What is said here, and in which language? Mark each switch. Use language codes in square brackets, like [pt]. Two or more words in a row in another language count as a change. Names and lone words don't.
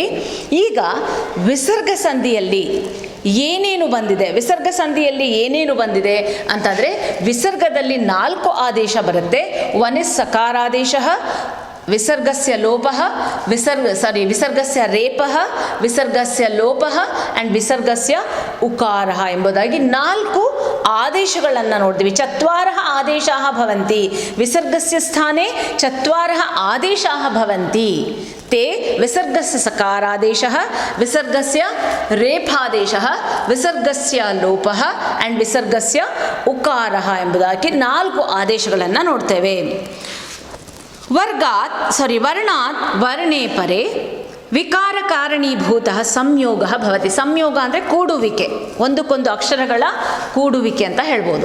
[kn] ಈಗ ವಿಸರ್ಗ ಸಂಧಿಯಲ್ಲಿ ಏನೇನು ಬಂದಿದೆ, ವಿಸರ್ಗ ಸಂಧಿಯಲ್ಲಿ ಏನೇನು ಬಂದಿದೆ ಅಂತಂದರೆ, ವಿಸರ್ಗದಲ್ಲಿ 4 ಆದೇಶ ಬರುತ್ತೆ. [en] one is [sa] ಸಕಾರಾದೇಶ, ವಿಸರ್ಗಸ್ಯ ಲೋಪಃ, ವಿಸರ್ಗಸ್ಯ ರೇಪಃ, ವಿಸರ್ಗಸ್ಯ ಲೋಪಃ ಆ್ಯಂಡ್ ವಿಸರ್ಗಸ್ಯ ಉಕಾರಃ [kn] ಎಂಬುದಾಗಿ 4 ಆದೇಶಗಳನ್ನು ನೋಡಿದ್ವಿ. [sa] ಚತ್ವಾರಃ ಆದೇಶಾಃ ಭವಂತಿ, ವಿಸರ್ಗಸ್ಯ ಸ್ಥಾನೆ ಚತ್ವಾರಃ ಆದೇಶಾಃ ಭವಂತಿ. ते विसर्गस्य सकारादेशः, विसर्गस्य रेफादेशः, विसರ್ಗಸ್ಯ ಲೋಪಃ ಆ್ಯಂಡ್ ವಿಸರ್ಗಸ್ಯ ಉಕಾರಃ [kn] ಎಂಬುದಾಗಿ 4 ಆದೇಶಗಳನ್ನು ನೋಡ್ತೇವೆ. [sa] ವರ್ಣಾತ್ ವರ್ಣೇ ಪರೆ ವಿಕಾರ ಕಾರಣೀಭೂತ ಸಂಯೋಗ ಭವತಿ. [kn] ಸಂಯೋಗ ಅಂದರೆ ಕೂಡುವಿಕೆ, ಒಂದಕ್ಕೊಂದು ಅಕ್ಷರಗಳ ಕೂಡುವಿಕೆ ಅಂತ ಹೇಳ್ಬೋದು.